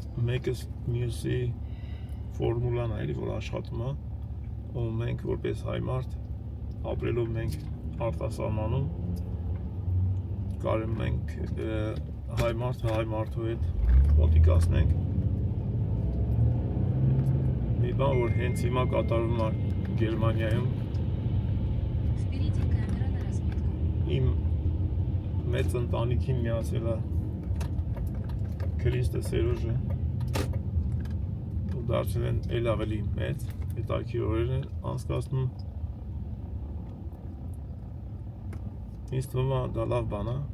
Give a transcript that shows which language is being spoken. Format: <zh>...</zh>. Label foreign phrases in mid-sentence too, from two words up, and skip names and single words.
<hy>մեկս մյուսի ֆորմուլան է էլի, որ աշխատում է, ու մենք որպես հայ մարդ, ապրելով մենք արտասահմանում, կարում ենք հայ մարդու հետ մոտիկացնենք։ Մի բան, որ հենց հիմա կատարվում է Գերմանիայում,</hy> <ru>Впереди камера на разметку.</ru> <hy>իմ մեծ ընտանիքին միացել է Քրիստը Սերոժը, ու դարձել են էլ ավելի մեծ, հետաքրքիր օրեր են անցկացնում։ Ինձ թվում է դա լավ բան է,</hy>